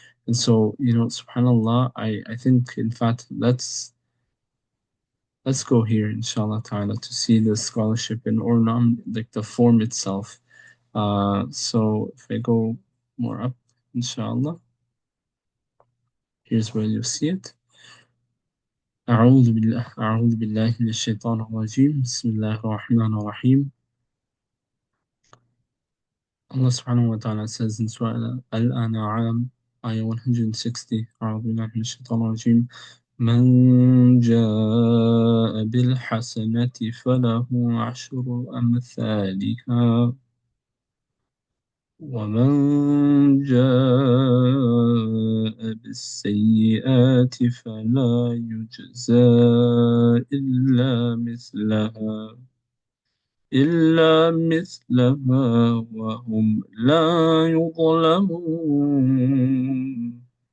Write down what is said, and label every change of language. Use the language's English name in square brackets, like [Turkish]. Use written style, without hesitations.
[English] And so, subhanallah, I think in fact let's go here inshallah ta'ala to see the scholarship in or like the form itself. So if I go more up, inshallah, here's where you'll see it. [Arabic] أعوذ بالله من الشيطان الرجيم بسم الله الرحمن الرحيم. [English] Allah subhanahu wa ta'ala says in Surah Al-An'am, ayah 160, [Arabic] أعوذ بالله من الشيطان الرجيم. من جاء بالحسنة فله عشر أمثالها ومن جاء بالسيئات فلا يجزى إلا مثلها وهم لا يظلمون.